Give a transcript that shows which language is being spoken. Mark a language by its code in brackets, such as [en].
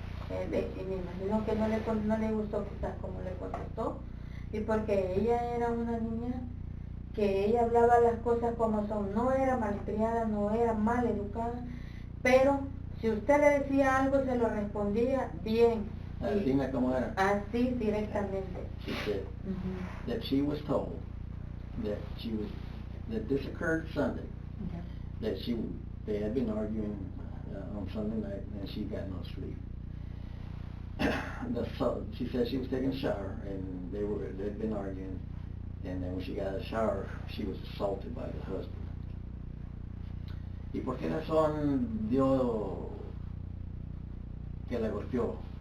[es] Y me imagino que no le gustó quizás como le contestó, y porque ella era una niña que ella hablaba las cosas como son, no era malcriada, no era mal educada, pero si usted le decía algo se lo respondía bien. Así como era. Así directamente. [en] She said that she was told that this occurred Sunday, that they had been arguing on Sunday night and she got no sleep. She said she was taking a shower and they'd been arguing, and then when she got out of the shower she was assaulted by the husband. [es] ¿Y por qué razón dio que la golpeó?